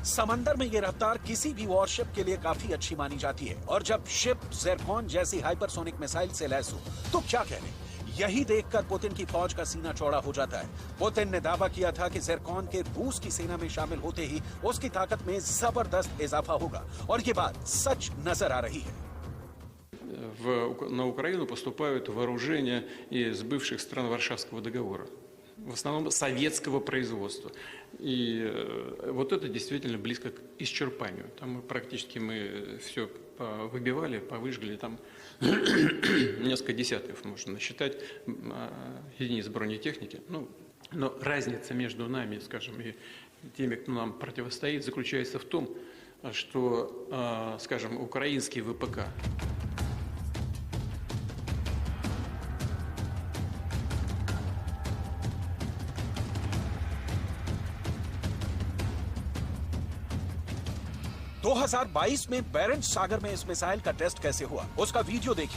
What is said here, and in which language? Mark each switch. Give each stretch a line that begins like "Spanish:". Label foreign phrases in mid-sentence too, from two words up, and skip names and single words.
Hindi: समंदर में ये रफ्तार किसी भी वॉरशिप के लिए काफी अच्छी मानी जाती है और जब शिप ज़िरकॉन जैसी
English: hypersonic missile
Hindi: से लैस हो तो क्या कहने। यही देखकर पुतिन की फौज का सीना चौड़ा हो जाता है। पुतिन ने दावा किया था कि ज़िरकॉन के रूस की सेना में शामिल होते ही उसकी ताकत में जबरदस्त इजाफा होगा और ये बात सच नजर आ रही है।
Russian: На Украину поступают вооружения из бывших стран Варшавского договора. в основном советского производства. И вот это действительно близко к исчерпанию. Там практически мы все выбивали, повыжгли, там несколько десятков можно насчитать единиц бронетехники. Ну, но разница между нами, скажем, и теми, кто нам противостоит, заключается в том, что, скажем, украинский ВПК
Hindi: दो 2022 में बैरेंट सागर में इस मिसाइल का टेस्ट कैसे हुआ, उसका वीडियो देखिए।